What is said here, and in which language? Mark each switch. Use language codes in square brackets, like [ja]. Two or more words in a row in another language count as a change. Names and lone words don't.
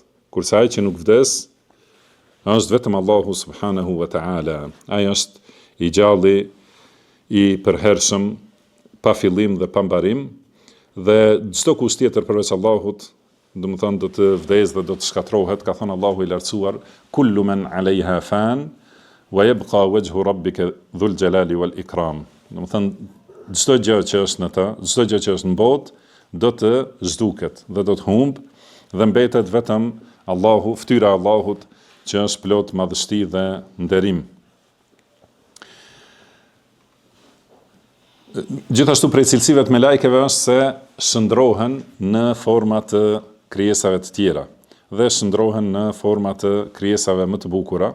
[sq] Kurse ai që nuk vdes është vetëm Allahu [ar] سبحانه وتعالى. [sq] Ai është i gjalli, i përhershëm, pa fillim dhe pa mbarim, dhe çdo kusht tjetër përveç Allahut, do të thonë do të vdes dhe do të shkatrohet, ka thënë Allahu i lartësuar, [ar] كل من عليها فان ويبقى وجه ربك ذو الجلال والإكرام. [sq] Do të thonë çdo gjë që është në të, çdo gjë që është në botë, do të zhduket dhe do të humbë dhe mbetet vetëm Allahu, fytyra e Allahut, që është plot madhështi dhe nderim. Gjithashtu prej cilësive të melaikeve është se shndrohen në forma të krijesave të tjera dhe shndrohen në forma të krijesave më të bukura.